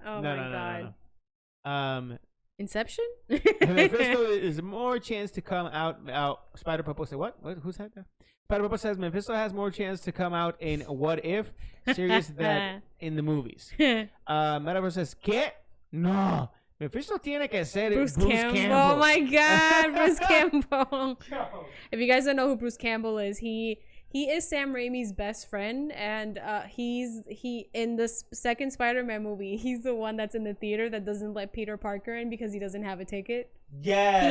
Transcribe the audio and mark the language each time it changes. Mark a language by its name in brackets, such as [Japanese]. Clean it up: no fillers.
[English] Oh my God. Inception. Mephisto is more chance to come out. Spider Purple said what? Who's that? Spider Purple says Mephisto has more chance to come out in What If series than in the movies. Metaverse says, [Spanish] ¿Qué? No. Mephisto tiene que ser Bruce Campbell. [English] Oh my God, Bruce Campbell. If you guys don't know who Bruce Campbell is, he He is Sam Raimi's best friend, and he in the second Spider-Man movie, he's the one that's in the theater that doesn't let Peter Parker in because he doesn't have a ticket. Yeah,